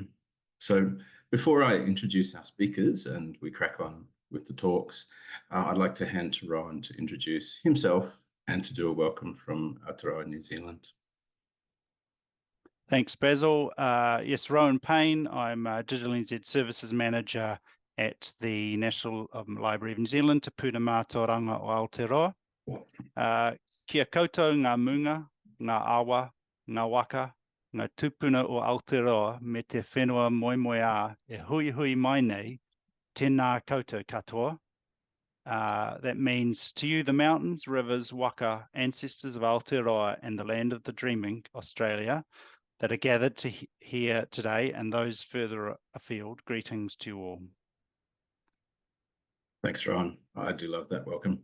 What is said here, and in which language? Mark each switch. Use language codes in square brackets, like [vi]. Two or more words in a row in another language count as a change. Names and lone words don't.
[en] So before I introduce our speakers and we crack on with the talks, I'd like to hand to Rowan to introduce himself and to do a welcome from Aotearoa, New Zealand. Thanks, Basil. Yes, Rowan Payne. I'm DigitalNZ Services Manager at the National Library of New Zealand, Te Puna Mātauranga o Aotearoa. [mi] Kia koutou ngā munga, ngā awa, ngā waka, ngā tupuna o Aotearoa me te whenua moemoe a e hui hui mai nei, tēnā koutou katoa. [en] That means to you the mountains, rivers, waka, ancestors of Aotearoa and the land of the dreaming, Australia, that are gathered to here today, and those further afield, greetings to you all. Thanks, Rowan. I do love that welcome.